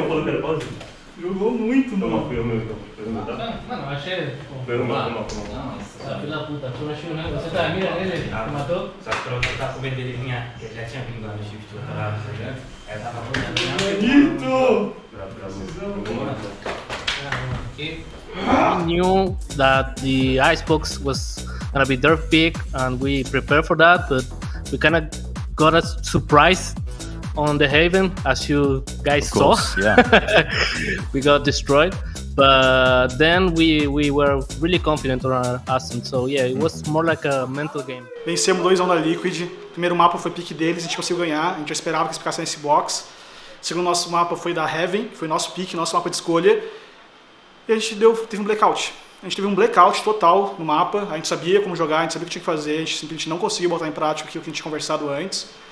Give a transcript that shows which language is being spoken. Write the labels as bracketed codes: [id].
[pt] Não colocando pausa? Jogou muito, mano. Foi o meu, tá? Mano, achei. Foi o meu. Nossa, filho da puta, tu não achou, né? Você tá mira nele? Te matou? Só que pra eu tá comendo ele vinha, que já tinha vindo lá no shift, eu tava jogando. Aí eu tava Bonito! [en] We knew that the Icebox was gonna be their pick, and we prepared for that, but we kind of got a surprise on the Haven, as you guys saw. Yeah. We got destroyed, but then we were really confident on our Ascent, so yeah, it was more like a mental game. [pt] Vencemos 2-1 da Liquid. primeiro mapa foi pique deles, a gente conseguiu ganhar, a gente já esperava que eles ficassem nesse box. O segundo nosso mapa foi da Heaven, que foi nosso pique, nosso mapa de escolha. E a gente teve um blackout. A gente teve um blackout total no mapa, a gente sabia como jogar, a gente sabia o que tinha que fazer, a gente simplesmente não conseguiu botar em prática aquilo que a gente tinha conversado antes.